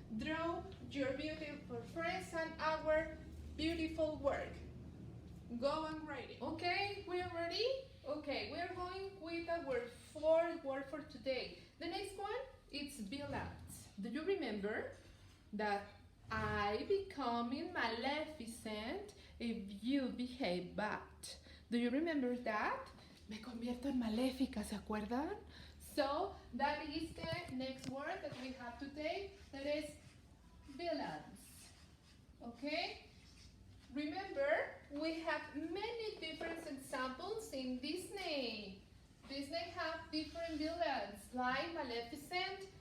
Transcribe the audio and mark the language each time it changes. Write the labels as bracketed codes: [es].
[en] Draw your beautiful friends and our beautiful work. Go and write it. Okay, we are ready? Okay, we are going with our fourth word for today. The next one, it's billiards. Do you remember that I becoming maleficent if you behave bad? Do you remember that? [es] Me convierto en maléfica, ¿se acuerdan? [en] So, that is the next word that we have today, that is villains. Okay? Remember, we have many different examples in Disney. Disney have different villains, like Maleficent